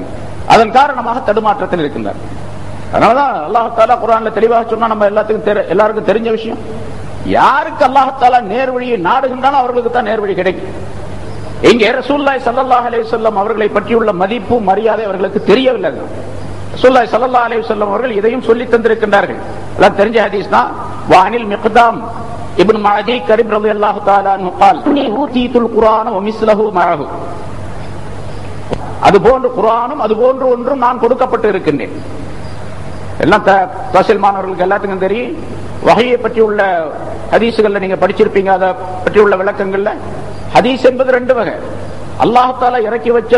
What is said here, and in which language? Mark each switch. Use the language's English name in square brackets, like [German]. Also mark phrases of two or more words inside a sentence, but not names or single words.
[Tamil] அதன் காரணமாக தடுமாற்றத்தில் இருக்கின்றார். அதனாலதான் [Arabic] الله تعالى [Tamil] குர்ஆன்ல தெளிவாக சொன்னா, நம்ம எல்லாருக்கும் தெரிஞ்ச விஷயம், யாருக்கு [Arabic] الله تعالى [Tamil] நேர்வழியை நாடுகின்றானோ அவர்களுக்கு தான் நேர்வழி கிடைக்கும். இங்கே [Arabic] رسول الله صلى الله عليه وسلم [Tamil] அவர்களை பற்றியுள்ள மதிப்பு மரியாதை அவர்களுக்கு தெரியவில்லை. [Arabic] رسول الله صلى الله عليه وسلم [Tamil] அவர்கள் இதையும் சொல்லி தந்திருக்கின்றார்கள். எல்லாம் தெரிஞ்ச ஹதீஸ் தான். வானில் மிக்தாம் இப்னு மஅதி கரீம் [Arabic] رضي الله تعالى عنه قال اني اوتيت القرآن ومثله معه. [Tamil] அதுபோன்று குர்ஆனும் அதுபோன்று ஒன்றும் நான் கொடுக்கப்பட்டு இருக்கின்றேன். எல்லாம் தஹ்சீல் மாணவர்களுக்கு எல்லாத்துக்கும் தெரியும். வஹீயை பற்றி உள்ள ஹதீஸ்கள்ல நீங்க படிச்சிருப்பீங்க. அதை பற்றி உள்ள விளக்கங்கள்ல ஹதீஸ் என்பது ரெண்டு வகை, [Arabic] الله تعالى [Tamil] இறக்கி வச்சது.